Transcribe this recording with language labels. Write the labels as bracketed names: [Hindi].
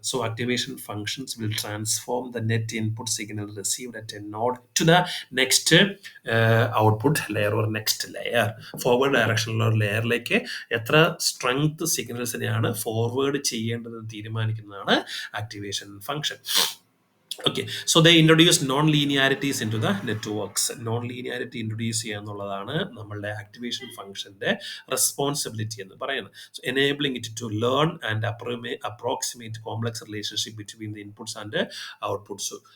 [English] So activation functions will transform the net input signal received at a node to the next output layer or next layer. [Malayalam] Forward ഡയറക്ഷനിലുള്ള ഒരു ലെയറിലേക്ക് എത്ര strength സിഗ്നൽസിനെയാണ് forward ചെയ്യേണ്ടതെന്ന് തീരുമാനിക്കുന്നതാണ് activation function. [English] Okay, so they introduce non-linearities into the networks. [Malayalam] Non-linearity introduce ചെയ്യുക എന്നുള്ളതാണ് നമ്മളുടെ activation ഫംഗ്ഷന്റെ responsibility എന്ന് പറയുന്നത്. [English] So enabling it to learn and approximate complex relationship between the inputs and outputs.